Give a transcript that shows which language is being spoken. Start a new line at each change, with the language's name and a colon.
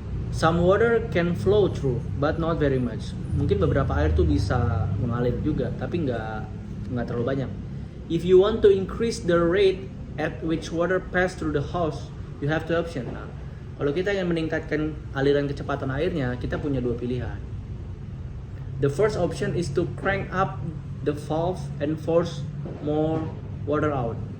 English: Some water can flow through, but not very much.
Indonesian: Mungkin beberapa air tuh bisa mengalir juga, tapi nggak terlalu banyak.
English: If you want to increase the rate at which water pass through the hose, you have two options.
Indonesian: Nah, kalau kita ingin meningkatkan aliran kecepatan airnya, kita punya dua pilihan.
English: The first option is to crank up the valve and force more water out.